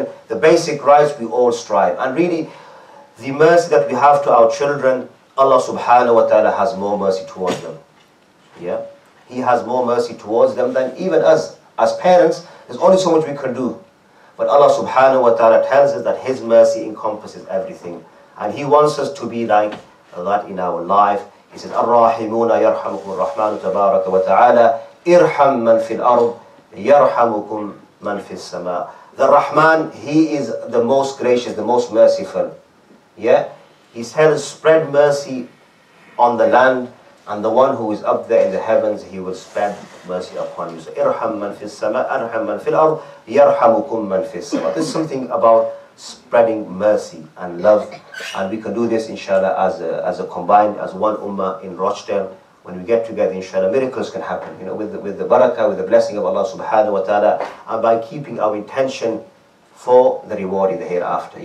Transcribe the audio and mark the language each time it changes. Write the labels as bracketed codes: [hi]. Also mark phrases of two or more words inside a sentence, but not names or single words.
[en] The basic rights, we all strive. And really, the mercy that we have to our children, [ar] الله سبحانه وتعالى [en] has more mercy towards them. Yeah? He has more mercy towards them than even us. As parents, there's only so much we can do. But [ar] الله سبحانه وتعالى [en] tells us that His mercy encompasses everything. And He wants us to be like that in our life. He says, [ar] الراحمون يرحمكم الرحمن تبارك وتعالى، ارحم من في الأرض، يرحمكم من في السماء. [en] The Rahman, He is the most gracious, the most merciful. Yeah? He says, spread mercy on the land, and the one who is up there in the heavens, He will spread mercy upon you. So, [ar] ارحم من في السماء، ارحم من في الأرض، يرحمكم من في السماء. [en] This is something about spreading mercy and love, and we can do this inshallah as a combined, as one ummah in Rochdale. When we get together, inshallah, miracles can happen, with the barakah, with the blessing of [ar] الله سبحانه وتعالى, [en] and by keeping our intention for the reward in the hereafter.